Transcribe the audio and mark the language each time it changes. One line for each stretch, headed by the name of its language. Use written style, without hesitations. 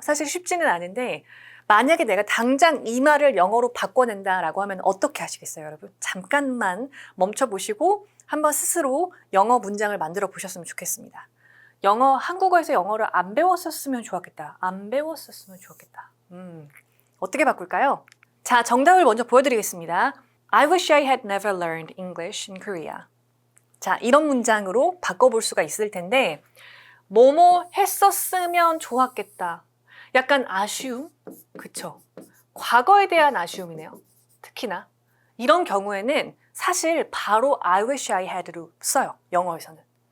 Korean: 사실 쉽지는 않은데 만약에 내가 당장 이 말을 영어로 바꿔낸다라고 하면 어떻게 하시겠어요, 여러분? 잠깐만 멈춰보시고 한번 스스로 영어 문장을 만들어 보셨으면 좋겠습니다. 한국어에서 영어를 안 배웠었으면 좋았겠다. 안 배웠었으면 좋았겠다. 어떻게 바꿀까요? 자, 정답을 먼저 보여드리겠습니다.
English: I wish I had never learned English in Korea.
Korean: 자, 이런 문장으로 바꿔볼 수가 있을 텐데 뭐뭐 했었으면 좋았겠다. 약간 아쉬움? 그쵸? 과거에 대한 아쉬움이네요. 특히나. 이런 경우에는 사실 바로
English: I wish I had
Korean: 로 써요. 영어에서는.